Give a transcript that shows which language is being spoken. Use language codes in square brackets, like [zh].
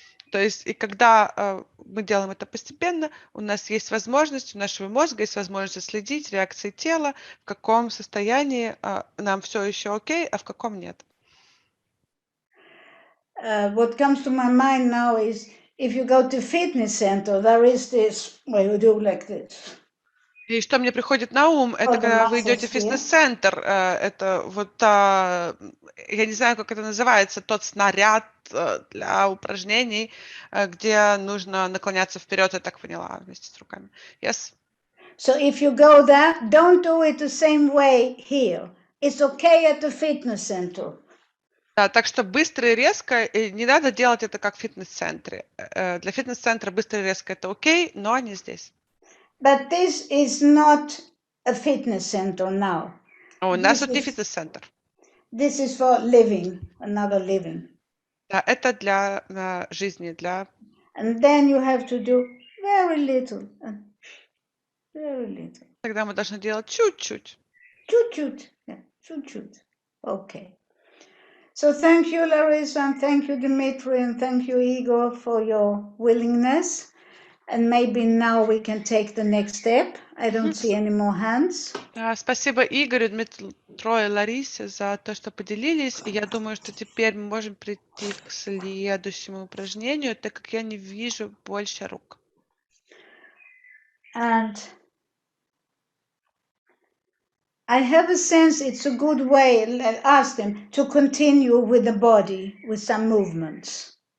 [ru] То есть, и когда мы делаем это постепенно, у нас есть возможность, у нашего мозга есть возможность следить реакции тела, в каком состоянии нам все еще окей, а в каком нет. [en] What comes to my mind now is, if you go to fitness center, there is this, where you do like this. [ru] И что мне приходит на ум, это когда вы идете в фитнес-центр, это вот, я не знаю, как это называется, тот снаряд для упражнений, где нужно наклоняться вперед, я так поняла, вместе с руками. [en] Yes. So if you go there, don't do it the same way here. It's okay at the fitness center. [ru] Да, так что быстро и резко, и не надо делать это как в фитнес-центре. Для фитнес-центра быстро и резко это окей, но не здесь. [en] But this is not a fitness center now. [ru] У нас тут не фитнес-центр. [en] This is for living, another living. [ru] Да, это для жизни, для... [en] And then you have to do very little. Very little. [ru] Тогда мы должны делать чуть-чуть. Чуть-чуть. [en] Yeah, [ru] чуть-чуть. [en] Okay. So thank you, Larissa, and thank you, Dimitri, and thank you, Igor, for your willingness. And maybe now we can take the next step. I don't see any more hands. [ru] Спасибо Игорю, Дмитрию и Ларисе за то, что поделились. И я думаю, что теперь мы можем прийти к следующему упражнению, так как я не вижу больше рук. [en] And I have a sense it's a good way, ask them, to continue with the body, with some movements.